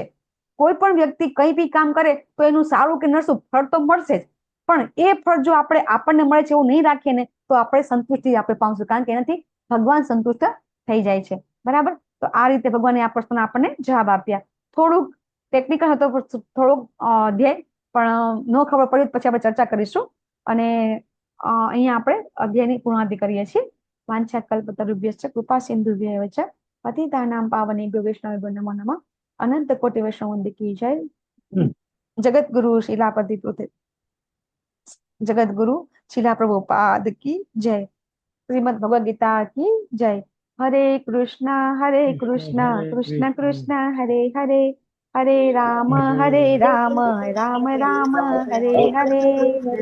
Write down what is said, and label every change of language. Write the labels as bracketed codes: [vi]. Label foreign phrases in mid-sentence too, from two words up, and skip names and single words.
[gu] કોઈ પણ વ્યક્તિ કંઈ બી કામ કરે તો એનું સારું કે નરસું ફળ તો મળશે જ, પણ એ ફળ જો આપણને મળે છે એવું નહીં રાખીએ ને તો આપણે સંતુષ્ટિ આપણે પામશું, કારણ કે એનાથી ભગવાન સંતુષ્ટ થઈ જાય છે. બરાબર? તો આ રીતે ભગવાને આ પ્રશ્નના આપણને જવાબ આપ્યા. થોડુંક ટેકનિકલ હતો, થોડુંક અધ્યાય, પણ ન ખબર પડી પછી આપણે ચર્ચા કરીશું. અને અહીંયા આપણે અધ્યાયની પૂર્ણાહુતિ કરીએ છીએ. [sa] વાંછા કલ્પતરુભ્યશ્ચ કૃપા સિંધુભ્યૈવ ચ પતિતાનાં પાવનેભ્યો વૈષ્ણવેભ્યો નમો નમઃ. [gu] અનંત કોટિ વૈષ્ણવ વંદે [hi] की जय. [gu] જગતગુરુ શિલાપતિ પોતે જગતગુરુ શિલા પ્રભુપાદ [hi] की जय. [gu] શ્રીમદ ભગવદ ગીતા [hi] की जय. [sa] હરે કૃષ્ણ કૃષ્ણ કૃષ્ણ હરે હરે, હરે રામ રામ રામ હરે હરે.